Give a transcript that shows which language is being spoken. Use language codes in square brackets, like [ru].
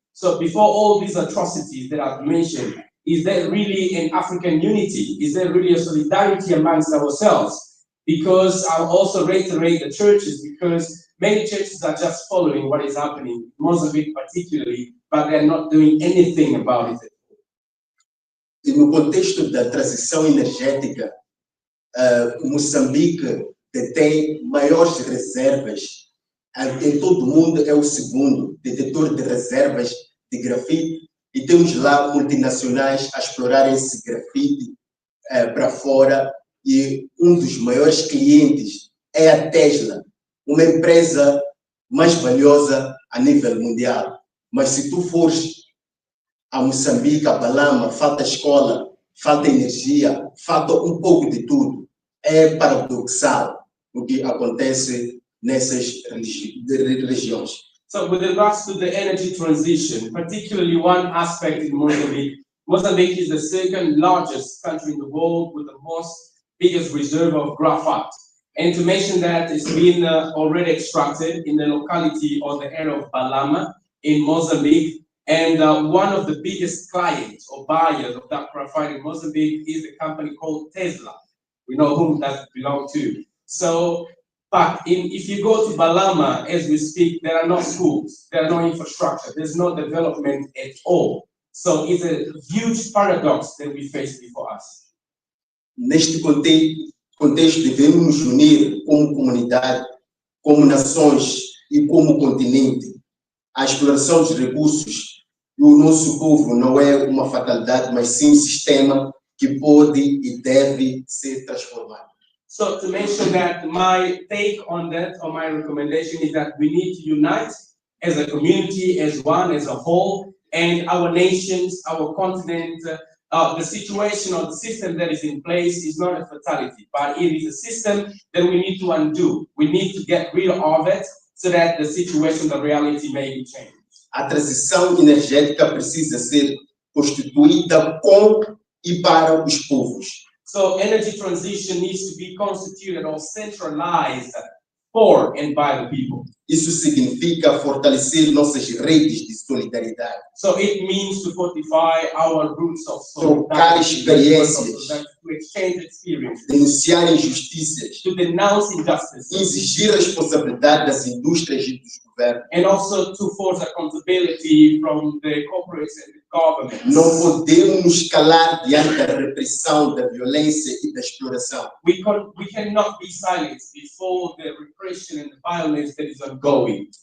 [en] So before all these atrocities that I've mentioned, is there really an African unity? Is there really a solidarity amongst ourselves? Because I'll also reiterate the churches, because many churches are just following what is happening, Mozambique particularly, but they're not doing anything about it. [pt] E no contexto da transição energética, Moçambique detém maiores reservas. Em todo o mundo é o segundo detetor de reservas de grafite, e temos lá multinacionais a explorarem esse grafite para fora, e um dos maiores clientes é a Tesla, uma empresa mais valiosa a nível mundial. Mas se tu fores a Moçambique, a Balama, falta escola, falta energia, falta um pouco de tudo. É paradoxal o que acontece nessas regiões. [en] So with regards to the energy transition, particularly one aspect in Mozambique, Mozambique is the second largest country in the world with the biggest reserve of graphite. And to mention that it's been already extracted in the locality or the area of Balama in Mozambique. And one of the biggest clients or buyers of that graphite in Mozambique is a company called Tesla. We know whom that belongs to. So, but if you go to Balama, as we speak, there are no schools, there are no infrastructure, there's no development at all. So it's a huge paradox that we face before us. [pt] Neste contexto, devemos nos unir como comunidade, como nações e como continente. A exploração dos recursos do nosso povo não é uma fatalidade, mas sim um sistema que pode e deve ser transformado. [en] So to mention that, my take on that, or my recommendation is that we need to unite as a community, as one, as a whole, and our nations, our continent. The situation or the system that is in place is not a fatality, but it is a system that we need to undo. We need to get rid of it so that the situation, the reality may be changed. [pt] A transição energética precisa ser constituída com e para os povos. [en] So energy transition needs to be constituted or centralized for and by the people. [pt] Isso significa fortalecer nossas redes de solidariedade. [en] So it means to fortify our roots of [pt] trocar experiências, [en] to exchange experiences, [pt] denunciar injustiças, [en] to denounce injustice, [pt] exigir responsabilidade das indústrias e dos governos. [en] And also to force accountability from the corporates and the governments. [pt] Não podemos nos calar diante da repressão, da violência e da exploração. [en] We cannot be silent before the repression and the violence that is ongoing.